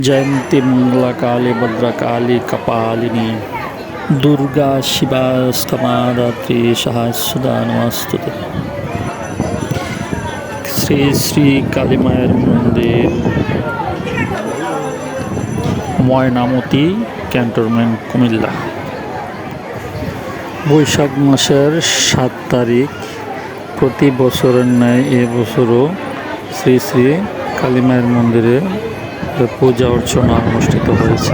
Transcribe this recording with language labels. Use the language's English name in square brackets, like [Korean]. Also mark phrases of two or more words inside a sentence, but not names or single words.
[Sanskrit] जयंती मंगला काली भद्रा काली कपालिनी दुर्गा शिवा स्तमा दात्री सहस्रदा नमस्तुते। [Bangla] শ্রী শ্রী কালী মায়ের মন্দির, ময়নামতি ক্যান্টনমেন্ট, কুমিল্লা। বৈশাখ মাসের 7 তারিখ প্রতি বছরের ন্যায় এবছরও শ্রী শ্রী কালী মায়ের মন্দিরে পূজা অর্চনা অনুষ্ঠিত হয়েছে।